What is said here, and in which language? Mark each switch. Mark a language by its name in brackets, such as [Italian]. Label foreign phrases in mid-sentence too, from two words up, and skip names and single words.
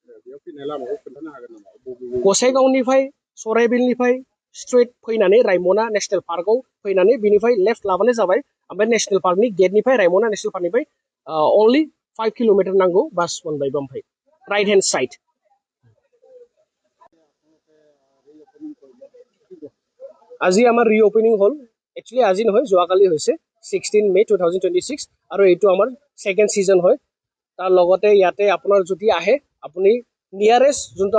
[Bodo] गसाइगावनिफ्राय सराइबिलनिफ्राय स्ट्रेट फैनानै रायमना नेशनेल पार्कआव फैनानै बिनिफ्राय लेफ्ट लाबानो जाबाय ओमफ्राय नेशनेल पार्कनि गेटनिफ्राय रायमना नेशनेल पार्कनिफ्राय only 5 किलोमीटर नांगौ बास मोनबायबो ओमफ्राय [English] right hand side [Assamese] আজি আমাৰ ৰিঅপেনিং হল একচুয়ালি আজি নহয় যোৱাকালি হৈছে 16 মে 2026 আৰু এইটো আমাৰ [English] second season [Assamese] হয় তাৰ লগতে ইয়াতে আপোনাৰ যদি আহে আপুনি [English] nearest zone